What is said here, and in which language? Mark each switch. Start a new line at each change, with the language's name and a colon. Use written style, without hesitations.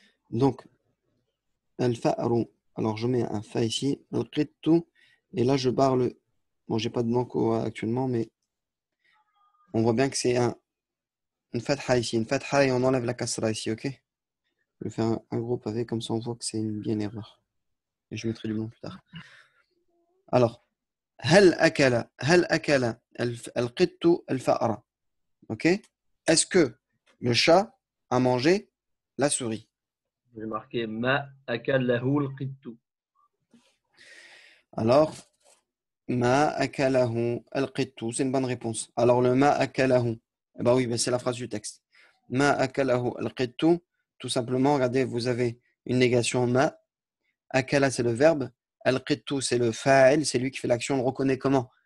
French: Donc, al-fa'ru. Alors, je mets un fa ici. Al-qittu. Et là, je barre le... Bon, j'ai pas de blanco actuellement, mais on voit bien que c'est une fatha ici. Une fatha et on enlève la kasra ici, ok? Je vais faire un gros pavé, comme ça on voit que c'est bien une erreur. Et je mettrai du blanc plus tard.
Arabic: Alors, هل أكل القط الفأر.
French: Ok? Est-ce que le chat a mangé la souris? J'ai marqué
Arabic: ما أكله القط.
French: Alors,
Arabic: ما أكله القط,
French: c'est une bonne réponse. Alors, le ما أكله, eh ben oui, ben c'est la phrase du texte.
Arabic: ما أكله القط,
French: tout simplement, regardez, vous avez une négation ما. Akala, c'est le verbe. Al-qittu, c'est le fa'il, c'est lui qui fait l'action. On le reconnaît comment?